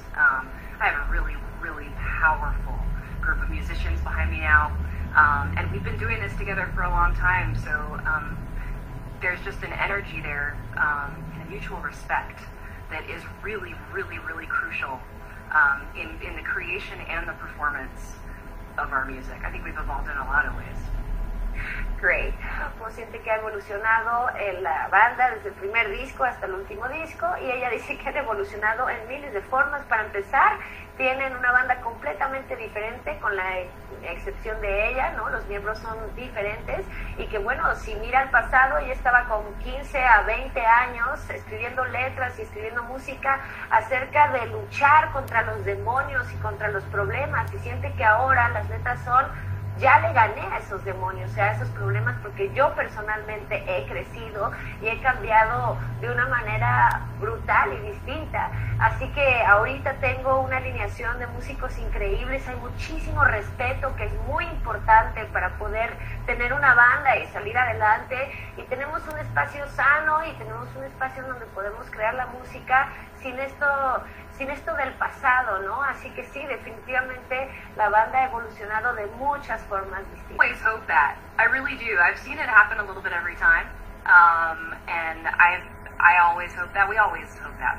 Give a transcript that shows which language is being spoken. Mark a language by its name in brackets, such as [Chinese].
[English] I have a really, really powerful group of musicians behind me now, and we've been doing this together for a long time, so there's just an energy there and a mutual respect that is really, really, really crucial in the creation and the performance of our music. I think we've evolved in a lot of ways. Great. [Spanish] Pues siente que ha evolucionado la banda desde el primer disco hasta el último disco y ella dice que han evolucionado en miles de formas. Para empezar, tienen una banda completamente diferente con la excepción de ella, ¿no? Los miembros son diferentes y que bueno, si mira al pasado, ella estaba con 15 a 20 años escribiendo letras y escribiendo música acerca de luchar contra los demonios y contra los problemas y siente que ahora las letras son ya le gané a esos demonios, a esos problemas, porque yo personalmente he crecido y he cambiado de una manera brutal y distinta. Así que ahorita tengo una alineación de músicos increíbles, hay muchísimo respeto, que es muy importante para poder tener una banda y salir adelante. Y tenemos un espacio sano y tenemos un espacio donde podemos crear la música sin esto del pasado, ¿no? Así que sí, definitivamente la banda ha evolucionado de muchas formas distintas. [English] I always hope that. I really do. I've seen it happen a little bit every time, and I always hope that. We always hope that.